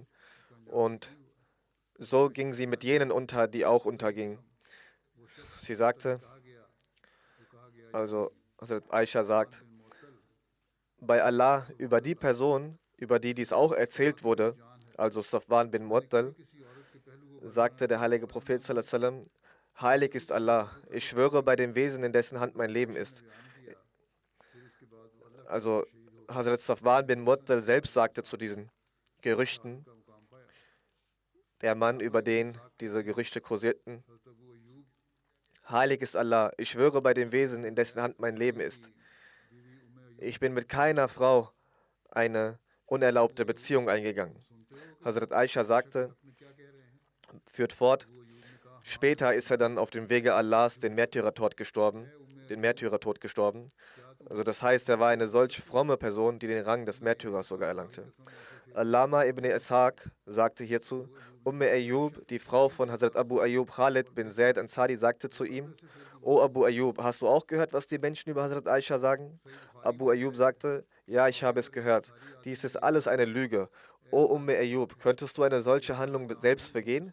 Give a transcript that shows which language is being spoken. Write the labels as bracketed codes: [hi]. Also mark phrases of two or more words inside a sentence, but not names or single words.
[de] Und so ging sie mit jenen unter, die auch untergingen. Sie sagte, also Hazrat Aisha sagt, bei Allah über die Person, über die dies auch erzählt wurde, also Safwan bin Mu'attal, sagte der heilige Prophet [ar] صلى الله عليه وسلم, [de] heilig ist Allah, ich schwöre bei dem Wesen, in dessen Hand mein Leben ist. Also Hazrat Safwan bin Mu'attal selbst sagte zu diesen Gerüchten, der Mann, über den diese Gerüchte kursierten, heilig ist Allah, ich schwöre bei dem Wesen, in dessen Hand mein Leben ist. Ich bin mit keiner Frau eine unerlaubte Beziehung eingegangen. Hazrat Aisha sagte, führt fort, später ist er dann auf dem Wege Allahs den Märtyrertod gestorben. Also das heißt, er war eine solch fromme Person, die den Rang des Märtyrers sogar erlangte. Allama ibn Ishaq sagte hierzu, Ayyub, die Frau von Hazrat Abu Ayyub Khalid bin Zaid Ansari, sagte zu ihm, O Abu Ayyub, hast du auch gehört, was die Menschen über Hazrat Aisha sagen? Abu Ayyub sagte, ja, ich habe es gehört. Dies ist alles eine Lüge. O Ayyub, könntest du eine solche Handlung selbst begehen?